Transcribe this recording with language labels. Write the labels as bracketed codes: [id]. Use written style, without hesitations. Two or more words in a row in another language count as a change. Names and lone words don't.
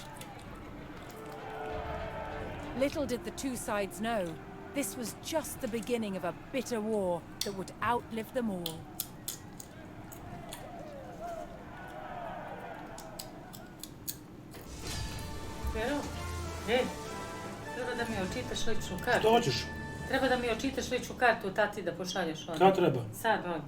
[en] Little did the two sides know, this was just the beginning of a bitter war that would outlive them all. Però, [sr] Treba da mi očitaš ličnu kartu. Što hoćeš? Treba da mi očitaš ličnu kartu tati da pošalješ onda. Kad treba? Sad odmah.